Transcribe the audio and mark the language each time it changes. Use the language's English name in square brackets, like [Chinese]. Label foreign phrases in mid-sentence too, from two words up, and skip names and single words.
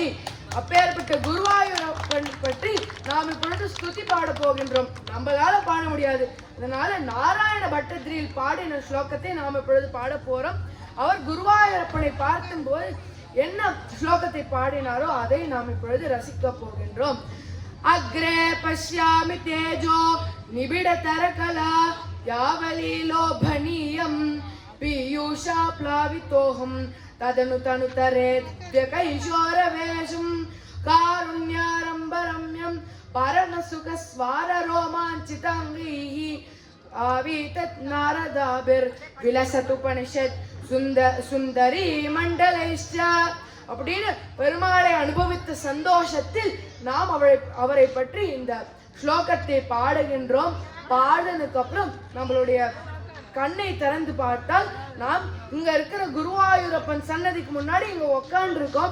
[Tamil] அப்பேற்பட்ட குருவாயூர் அப்பன் பற்றி நாம் இப்பொழுது ஸ்துதி பாட போகின்றோம். நம்மளால பாட முடியாது, அதனால நாராயண பட்டத்திரியில் பாடின ஸ்லோகத்தை நாம் இப்பொழுது பாட போறோம். அவர் குருவாயூரப்பனை பார்க்கும்போது என்ன ஸ்லோகத்தை பாடினாரோ அதை நாம் இப்பொழுது ரசிக்க போகின்றோம். [Sanskrit] अग्रे पश्यामि तेजो निबिडतरकला यावली लोभनीयं पीयूषा प्लावितोऽहं तदनु तनुतरेद्यकैशोरवेशं कारुण्यारम्भरम्यं परमसुखस्वाररोमाञ्चिताङ्गैः आवीतत् नारदाभिर्विलसतुपनिषत् [Tamil] சுந்தரி மண்டலைஷ்ட அப்படின்னு பெருமாளை அனுபவித்த சந்தோஷத்தில் நாம் அவரை பற்றி இந்த ஸ்லோகத்தை பாடுகின்றோம். பாடுனதுக்கு அப்புறம் நம்மளுடைய கண்ணை திறந்து பார்த்தால் நாம் இங்க இருக்கிற குருவாயூரப்பன் சன்னதிக்கு முன்னாடி இங்க உட்கார்ந்து இருக்கோம்.